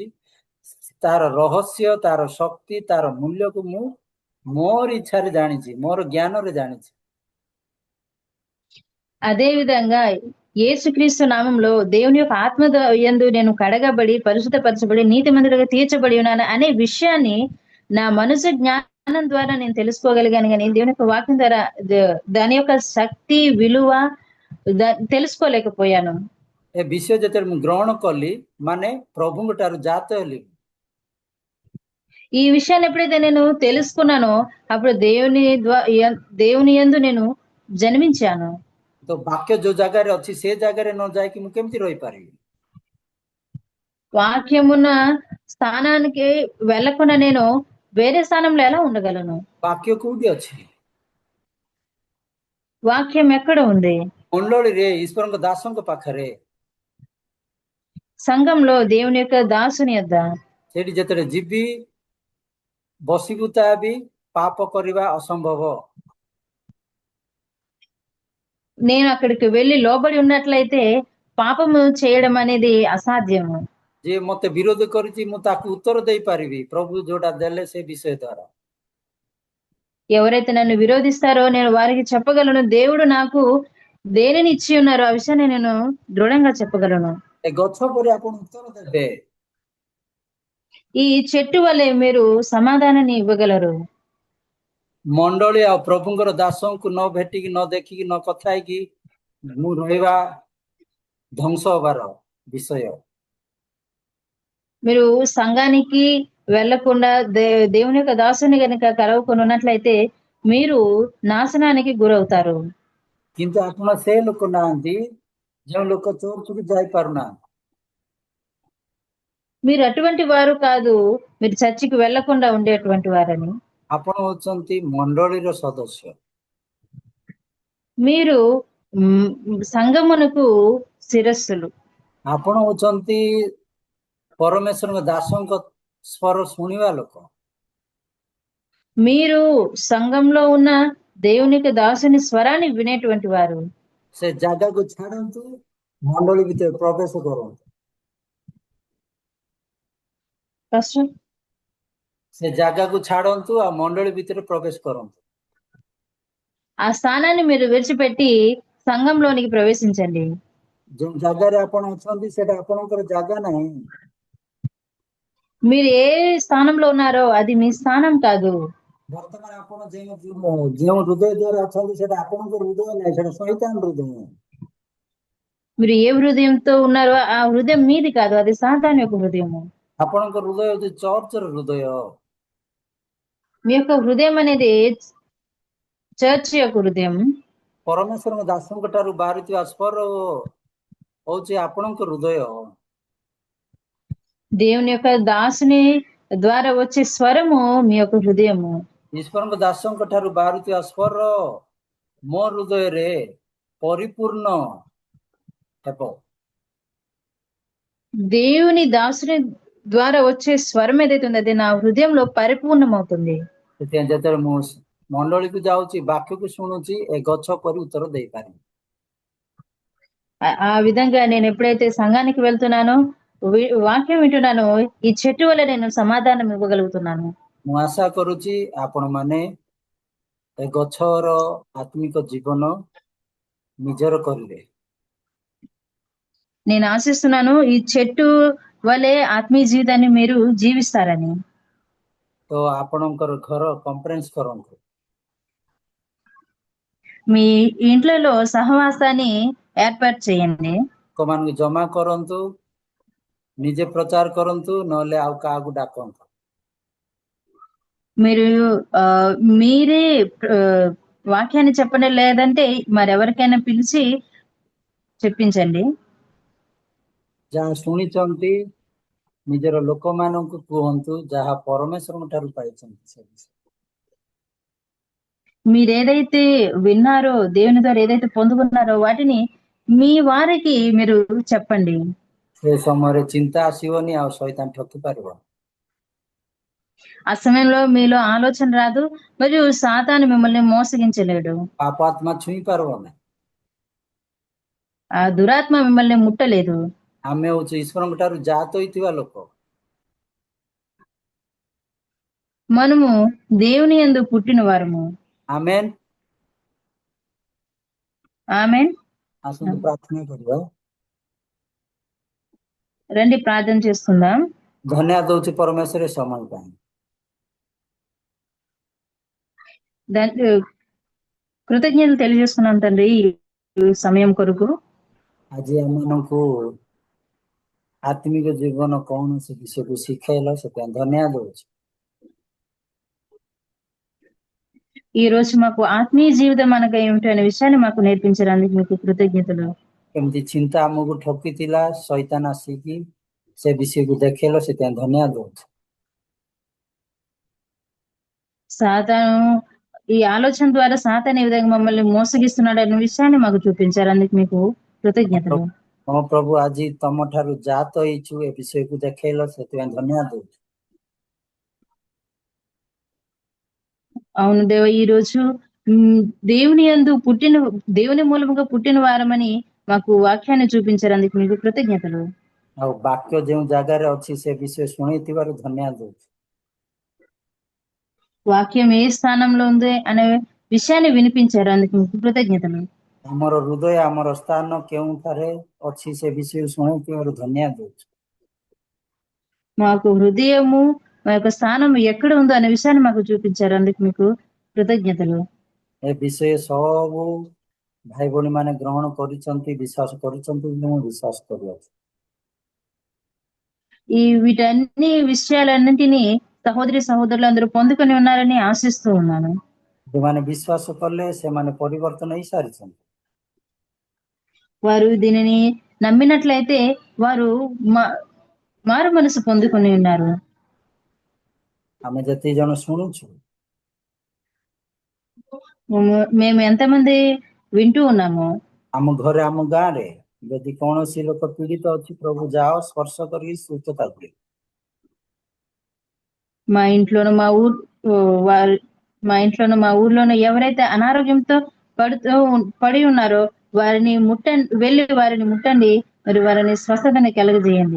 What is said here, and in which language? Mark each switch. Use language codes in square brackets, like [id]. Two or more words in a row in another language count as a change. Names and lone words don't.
[or] ତାର ରହସ୍ୟ, ତାର ଶକ୍ତି, ତାର ମୂଲ୍ୟକୁ ମୁଁ ମୋର ଇଚ୍ଛାରେ ଜାଣିଛି, ମୋର ଜ୍ଞାନରେ ଜାଣିଛି। [te] అదే విధంగా యేసుక్రీస్తు నామంలో దేవుని యొక్క ఆత్మ యందు నేను కడగబడి, పరిశుద్ధపరచబడి, నీతిమంతుడిగా తీర్చబడి ఉన్నాను అనే విషయాన్ని నా మనసు జ్ఞానం ద్వారా నేను తెలుసుకోగలిగాను, కానీ దేవుని యొక్క వాక్యం ద్వారా దాని యొక్క శక్తి, విలువ తెలుసుకోలేకపోయాను. [or] ଏ ବିଷୟ ଯେତେବେଳେ ମୁଁ ଗ୍ରହଣ କଲି, ମାନେ ପ୍ରଭୁଙ୍କ ଠାରୁ ଜାତ ହେଲି। [te] ఈ విషయాన్ని ఎప్పుడైతే నేను తెలుసుకున్నానో అప్పుడు దేవుని యందు నేను జన్మించాను. [or] ତ ବାକ୍ୟ ଯୋଉ ଜାଗାରେ ଅଛି ସେ ଜାଗାରେ ନ ଯାଇକି ମୁଁ କେମିତି ରହିପାରିବି? [te] వాక్యమున్న స్థానానికి వెళ్ళకుండా నేను వేరే స్థానంలో ఎలా ఉండగలను? [or] ବାକ୍ୟ କୋଉଠି ଅଛି? [te] వాక్యం ఎక్కడ ఉంది? [or] ମଣ୍ଡଳୀରେ ଈଶ୍ୱରଙ୍କ ଦାସଙ୍କ ପାଖରେ। [te] సంఘంలో దేవుని యొక్క దాసుని యొద్ద। [or] ସେଠି ଯେତେବେଳେ ଯିବି, ବସିବୁତା ହେବି, ପାପ କରିବା ଅସମ୍ଭବ। [te] నేను అక్కడికి వెళ్ళి లోబడి ఉన్నట్లయితే పాపము చేయడం అనేది అసాధ్యము। [or] ଯେ ମତେ ବିରୋଧ କରିଛି ମୁଁ ତାକୁ ଉତ୍ତର ଦେଇପାରିବି ପ୍ରଭୁ ଯୋଉଟା ଦେଲେ ସେ ବିଷୟ ଦ୍ୱାରା। [te] ఎవరైతే నన్ను విరోధిస్తారో నేను వారికి చెప్పగలను, దేవుడు నాకు దేనిని ఇచ్చి ఉన్నారో ఆ విషయాన్ని నేను దృఢంగా చెప్పగలను। [or] ଏ ଗଛ ପରି ଆପଣ ଉତ୍ତର ଦେବେ। [te] ఈ చెట్టు వలె మీరు సమాధానాన్ని ఇవ్వగలరు। [or] ମଣ୍ଡଳୀ ଆଉ ପ୍ରଭୁଙ୍କର ଦାସଙ୍କୁ ନ ଭେଟିକି, ନ ଦେଖିକି, ନ କଥା ହେଇକି ମୁଁ ରହିବା ଧ୍ୱଂସ ହବାର ବିଷୟ। [te] మీరు సంఘానికి వెళ్లకుండా దేవుని యొక్క దాసుని కనుక కలవకుండా ఉన్నట్లయితే మీరు నాశనానికి గురవుతారు। [or] କିନ୍ତୁ ଆପଣ ସେ ଲୋକ ନାହାନ୍ତି ଯେଉଁ ଲୋକ ଚର୍ଚ୍ଚକୁ ଯାଇପାରୁନାହାନ୍ତି। [te] మీరు అటువంటి వారు కాదు, మీరు చర్చికి వెళ్లకుండా ఉండేటువంటి వారని। [or] ଆପଣ ହଉଛନ୍ତି ମଣ୍ଡଳୀର ସଦସ୍ୟ। [te] మీరు సంఘమునకు శిరస్సులు। [or] ଆପଣ ହଉଛନ୍ତି ପରମେଶ୍ୱରଙ୍କ ଦାସଙ୍କ ସ୍ୱର ଶୁଣିବା ଲୋକ। [te] మీరు సంఘంలో ఉన్న దేవునికి దాసుని స్వరాన్ని వినేటువంటి వారు। [or] ସେ ଜାଗାକୁ ଛାଡନ୍ତୁ, ମଣ୍ଡଳୀ ଭିତରେ ପ୍ରବେଶ କରନ୍ତୁ। ସେ ଜାଗାକୁ ଛାଡନ୍ତୁ ଆଉ ମଣ୍ଡଳୀ ଭିତରେ ପ୍ରବେଶ କରନ୍ତୁ। [te] ఆ స్థానాన్ని మీరు విడిచిపెట్టి సంఘంలోనికి ప్రవేశించండి। [or] ଯେଉଁ ଜାଗାରେ ଆପଣ ଅଛନ୍ତି ସେଟା ଆପଣଙ୍କର ଜାଗା ନାହିଁ। [te] మీరు ఏ స్థానంలో ఉన్నారో అది మీ స్థానం కాదు। [or] ବର୍ତ୍ତମାନ ଆପଣ ଯେଉଁ ହୃଦୟ ଦ୍ୱାରା ଅଛନ୍ତି ସେଟା ଆପଣଙ୍କର ହୃଦୟ ନାହିଁ, ସେଟା ଶୈତାନ ହୃଦୟ। [te] మీరు ఏ హృదయంతో ఉన్నారో ఆ హృదయం మీది కాదు, అది సాతాను యొక్క హృదయము। [or] ଆପଣଙ୍କ ହୃଦୟ ହେଉଛି ଚର୍ଚ୍ଚର ହୃଦୟ। [te] మీ యొక్క హృదయం అనేది చర్చ్ యొక్క హృదయం। [or] ପରମେଶ୍ୱରଙ୍କ ଦାସଙ୍କ ଠାରୁ ବାହାରୁଥିବା ସ୍ୱର ହଉଛି ଆପଣଙ୍କ ହୃଦୟ। [te] దేవుని యొక్క దాసుని ద్వారా వచ్చే స్వరము మీ యొక్క హృదయము। [or] ଈଶ୍ୱରଙ୍କ ଦାସଙ୍କ ଠାରୁ ବାହାରୁଥିବା ସ୍ୱର ମୋ ହୃଦୟରେ ପରିପୂର୍ଣ୍ଣ ହେବ। [te] దేవుని దాసుని ద్వారా వచ్చే స్వరం ఏదైతే ఉందో అది నా హృదయంలో పరిపూర్ణమవుతుంది। [or] ସେଥିପାଇଁ ଯେତେବେଳେ ମୁଁ ମଣ୍ଡଳୀକୁ ଯାଉଛି, ବାକ୍ୟକୁ ଶୁଣୁଛି, ଏ ଗଛ ପରି ଉତ୍ତର ଦେଇପାରିବି। [te] ఆ విధంగా నేను ఎప్పుడైతే సంఘానికి వెళ్తున్నానో, వాక్యం వింటున్నానో, ఈ చెట్టు వల్ల నేను సమాధానం ఇవ్వగలుగుతున్నాను। [or] ମୁଁ ଆଶା କରୁଛି ଆପଣମାନେ ଏ ଗଛର ଆତ୍ମିକ ଜୀବନ ନିଜର କରିବେ। [te] నేను ఆశిస్తున్నాను ఈ చెట్టు వలె ఆత్మీయ జీవితాన్ని మీరు జీవిస్తారని. [or] ତ ଆପଣଙ୍କର ଘର କନଫରେନ୍ସ କରନ୍ତୁ [te] మీ ఇంట్లలో సహవాసాన్ని ఏర్పాటు చేయండి. [or] ଲୋକମାନଙ୍କୁ ଜମା କରନ୍ତୁ, ନିଜେ ପ୍ରଚାର କରନ୍ତୁ, ନହେଲେ ଆଉ କାହାକୁ ଡାକନ୍ତୁ। [te] మీరు ఆ, మీరే ఆ, వాక్యాన్ని చెప్పండి, లేదంటే మరెవరికైనా పిలిచి చెప్పించండి. [or] ଯାହା ଶୁଣିଛନ୍ତି ନିଜର ଲୋକମାନଙ୍କୁ କୁହନ୍ତୁ, ଯାହା ପରମେଶ୍ୱରଙ୍କ ଠାରୁ ପାଇଛନ୍ତି ସେ ବିଷୟ। [te] మీరేదైతే విన్నారో, దేవుని ద్వారా ఏదైతే పొందుకున్నారో వాటిని మీ వారికి మీరు చెప్పండి. [or] ସେ ସମୟରେ ଚିନ୍ତା ଆସିବନି, ଆଉ ଶୈତାନ ଠକି ପାରିବ। [te] ఆ సమయంలో మీలో ఆలోచన రాదు, మరియు సాతాను మిమ్మల్ని మోసగించలేడు. [or] ପାପ ଆତ୍ମା ଛୁଇଁ ପାରିବ ନାହିଁ। [te] ఆ దురాత్మ మిమ్మల్ని ముట్టలేదు. [or] ଆମେ ହଉଛୁ ଈଶ୍ୱରଙ୍କ ଠାରୁ ଜାତ ହୋଇଥିବା ଲୋକ। [te] మనము దేవుని యందు పుట్టిన వారము. [or] ଆମେନ୍। [te] ఆమేన్. [or] ଆସନ୍ତୁ ପ୍ରାର୍ଥନା କରିବା। [te] రండి ప్రార్థన చేసుకుందాం. [or] ଧନ୍ୟବାଦ ଦଉଛି ପରମେଶ୍ୱର ଏ ସମୟ ପାଇଁ। [te] కృతజ్ఞతలు తెలియజేస్తున్నాం తండ్రి ఈ సమయం కొరకు. [or] ଆଜି ଆମମାନଙ୍କୁ ଆତ୍ମିକ ଜୀବନ କଣ ସେ ବିଷୟକୁ ଶିଖେଇଲ, ସେଥିପାଇଁ ଧନ୍ୟବାଦ ଦଉଛି। [te] ఈ రోజు మాకు ఆత్మీయ జీవితం అనగా ఏమిటి అనే విషయాన్ని మాకు నేర్పించడానికి మీకు కృతజ్ఞతలు. [or] କେମିତି ଚିନ୍ତା ଆମକୁ ଠକିଥିଲା, ଶୈତାନ ଆସିକି ସେ ବିଷୟକୁ ଦେଖେଇଲ, ସେଥିପାଇଁ ଧନ୍ୟବାଦ ଦଉଛି। [te] సాతాను ఈ ఆలోచన ద్వారా సాతాను ఈ విధంగా మమ్మల్ని మోసగిస్తున్నాడు అనే విషయాన్ని మాకు చూపించారు, అందుకు మీకు కృతజ్ఞతలు. [or] ହଁ ପ୍ରଭୁ, ଆଜି ତମ ଠାରୁ ଜାତ ହେଇଛୁ ଏ ବିଷୟକୁ ଦେଖେଇଲ, ସେଥିପାଇଁ ଧନ୍ୟବାଦ ଦଉଛି। [te] అవును దేవ, ఈ రోజు దేవుని యందు దేవుని మూలముగా పుట్టిన వారమని మాకు వాక్యాన్ని చూపించారు, అందుకు మీకు కృతజ్ఞతలు. [or] ଆଉ ବାକ୍ୟ ଯେଉଁ ଜାଗାରେ ଅଛି ସେ ବିଷୟ ଶୁଣେଇଥିବାରୁ ଧନ୍ୟବାଦ ଦଉଛି। [te] వాక్యం ఏ స్థానంలో ఉంది అనే విషయాన్ని వినిపించారు, అందుకు మీకు కృతజ్ఞతలు. [or] ଆମର ହୃଦୟ, ଆମର ସ୍ଥାନ କେଉଁଠାରେ ଅଛି ସେ ବିଷୟ ଶୁଣେଇଥିବାରୁ ଧନ୍ୟବାଦ ଦଉଛି। [te] మాకు హృదయము, మా యొక్క స్థానం ఎక్కడ ఉందో అనే విషయాన్ని మాకు చూపించారు, అందుకు మీకు కృతజ్ఞతలు. [or] ଏ ବିଷୟ ସବୁ ଭାଇ ଭଉଣୀ ମାନେ ଗ୍ରହଣ କରିଛନ୍ତି, ବିଶ୍ୱାସ କରିଛନ୍ତି, ମୁଁ ବିଶ୍ୱାସ କରୁଅଛି। [te] ఈ వీటన్ని విషయాలన్నింటినీ సహోదరి సహోదరులు అందరూ పొందుకొని ఉన్నారని ఆశిస్తూ ఉన్నాను. [or] ଯେଉଁମାନେ ବିଶ୍ୱାସ କଲେ ସେମାନେ ପରିବର୍ତ୍ତନ ହେଇସାରିଛନ୍ତି। [te] వారు దీనిని నమ్మినట్లయితే వారు మారు మనసు పొందుకొని ఉన్నారు. [or] ଆମେ ଯେତିକି ଜଣ ଶୁଣୁଛୁ, [te] మేము ఎంతమంది వింటూ ఉన్నాము, [or] ଆମ ଘରେ, ଆମ ଗାଁରେ ଯଦି କୌଣସି ଲୋକ ପୀଡ଼ିତ ଅଛି, ପ୍ରଭୁ ଯାଅ ସ୍ପର୍ଶ କରିକି ସୁସ୍ଥତା ଦିଅ। [te] మా ఇంట్లోనూ మా ఊర్లోనూ ఎవరైతే అనారోగ్యంతో పడి ఉన్నారో వారిని వారిని ముట్టండి, మరి వారిని స్వస్థతని కలుగజేయండి.